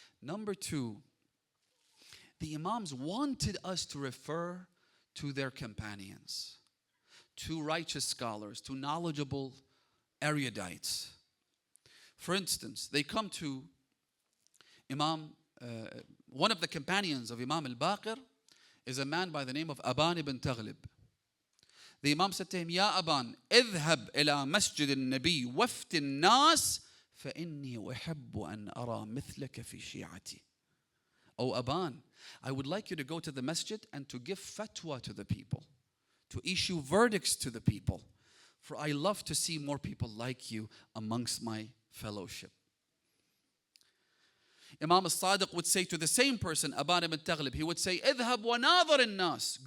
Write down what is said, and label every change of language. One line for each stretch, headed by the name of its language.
English: Number two, the imams wanted us to refer to their companions, to righteous scholars, to knowledgeable erudites. For instance, they come to one of the companions of Imam al-Baqir is a man by the name of Aban ibn Taghlib. The Imam said to him, Ya Aban,
Arabic: اذهب إلى مسجد النبي وفت الناس فإني أحب أن أرى مثلك في شيعتي.
English: Oh Aban, I would like you to go to the masjid and to give fatwa to the people, to issue verdicts to the people. For I love to see more people like you amongst my fellowship. Imam al-Sadiq would say to the same person, Aban ibn Taghlib, he would say,
Arabic: اذهب وناظر الناس.